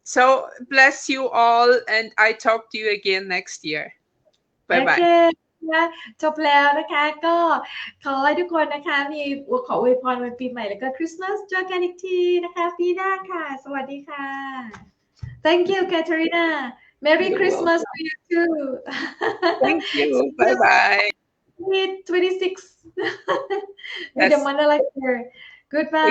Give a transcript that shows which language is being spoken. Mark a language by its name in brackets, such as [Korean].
[English] So bless you all, and I talk to you again next year. Bye bye. [Thai] จบแล้วนะคะก็ขอให้ทุกคนนะคะมีขออวยพรวันปีใหม่แล้วก็คริสต์มาสเจอกันอีกทีนะคะปีหน้าค่ะสวัสดีค่ะ [English] Thank you Katharina Merry Christmas to you too Thank you bye bye 26 with the Mandala here Goodbye